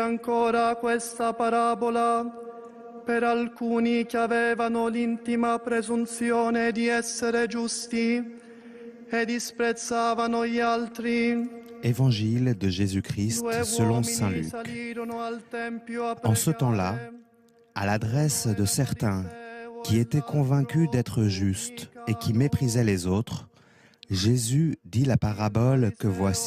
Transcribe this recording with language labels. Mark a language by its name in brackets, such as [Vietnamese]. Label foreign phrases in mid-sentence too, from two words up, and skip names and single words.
[Italian] ancora questa parabola per alcuni che avevano l'intima presunzione di essere giusti e disprezzavano gli altri. [French] Évangile de Jésus-Christ selon saint Luc. En ce temps-là, à l'adresse de certains qui étaient convaincus d'être justes et qui méprisaient les autres, Jésus dit la parabole que voici.